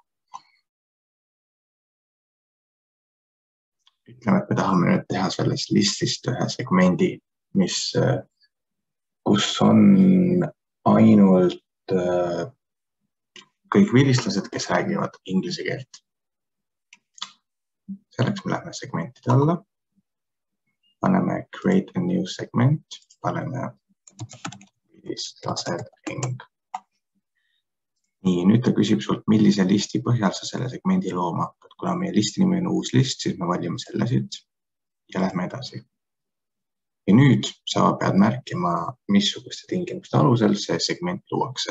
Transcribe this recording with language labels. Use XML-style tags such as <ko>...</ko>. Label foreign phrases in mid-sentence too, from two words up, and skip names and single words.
<et>Ütleme, et me tahame nüüd teha sellest listist ühe segmendi, kus on ainult kõik vilistlased, kes räägivad inglise keelt. Selleks me läheme segmentide alla, paneme</et> <en>create a new segment,</en> <et>paneme vilistlased ing. Nii, nüüd ta küsib sult, millise listi põhjal sa selle segmendi looma hakkad. Kuna meie listi nimi on uus list, siis me valime selle siit ja lähme edasi. Ja nüüd sa pead märkima, missuguste tingimuste alusel see segment luuakse.</et>